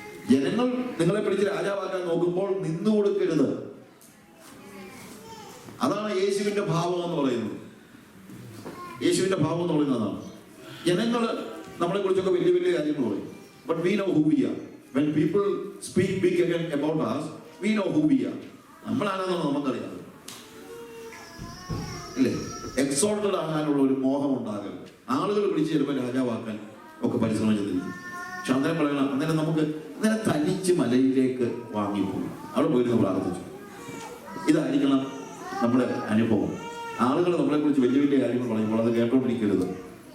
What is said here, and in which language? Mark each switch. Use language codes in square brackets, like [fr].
[ml] ജനങ്ങൾ നിങ്ങളെ പിടിച്ച് രാജാവാക്കാൻ നോക്കുമ്പോൾ നിന്നു കൊടുക്കരുത്. അതാണ് യേശുവിന്റെ ഭാവം എന്ന് പറയുന്നത്. യേശുവിന്റെ ഭാവം എന്ന് പറയുന്നത് അതാണ്. ജനങ്ങൾ നമ്മളെ കുറിച്ചൊക്കെ വലിയ വലിയ കാര്യങ്ങൾ പറയും. [en] But we know who we are. When people speak big again about us, we know who we are. [ml] നമ്മളാണെന്നാണ് നമുക്കറിയാം. ഇല്ലേ? എക്സോൾട്ടഡ് ആകാനുള്ള ഒരു മോഹം ഉണ്ടാകരുത്. ആളുകൾ പിടിച്ച് ചിലപ്പോൾ രാജാവാക്കാൻ ഒക്കെ പരിശ്രമിച്ചിരിക്കും. പക്ഷെ അന്നേരം പറയണം, അന്നേരം നമുക്ക് അന്നേരം തനിച്ച് മലയിലേക്ക് വാങ്ങിപ്പോകും. അവിടെ പോയിരുന്നു പ്രാർത്ഥിച്ചു. ഇതായിരിക്കണം നമ്മുടെ അനുഭവം. ആളുകൾ നമ്മളെ കുറിച്ച് വലിയ വലിയ കാര്യങ്ങൾ പറയുമ്പോൾ അത് കേട്ടോണ്ടിരിക്കരുത്.